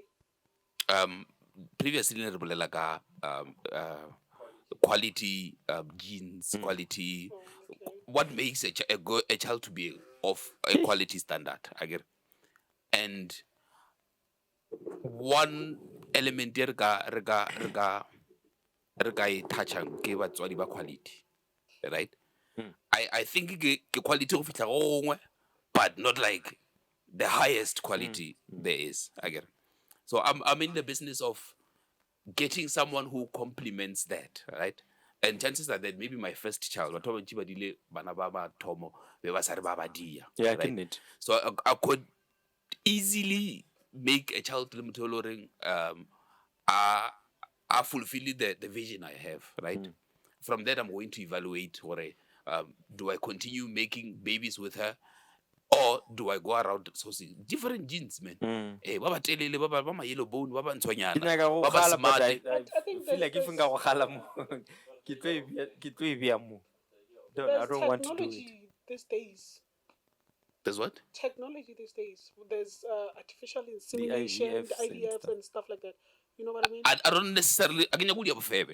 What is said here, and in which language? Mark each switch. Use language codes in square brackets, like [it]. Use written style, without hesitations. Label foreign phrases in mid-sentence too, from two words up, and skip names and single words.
[en] Previously, quality genes, quality... What makes a child to be of a quality standard, I get. And one element [tn] rega touchang ke batswadi ba quality. right? [en] I think [tn] ke quality go fihla go gongwe, [en] but not like the highest quality there is. I get it. So I'm in the business of getting someone who complements that, right? And chances are that maybe my first child, Yeah, right? can it? So I could easily make a child are fulfilling the vision I have, right? From that, I'm going to evaluate what do I continue making babies with her, or do I go around sourcing different genes, man? [tn] Eh, ba ba telele, ba ma [en] yellow bone, [tn] ba ba ntshwanyana, ba ba smart. [en] I think feel like if there's- I don't want to do it. technology these days. There's what? Technology these days. There's artificial insemination, IVFs and IVF stuff. and stuff like that. You know what I mean? I don't necessarily. I can bofebe.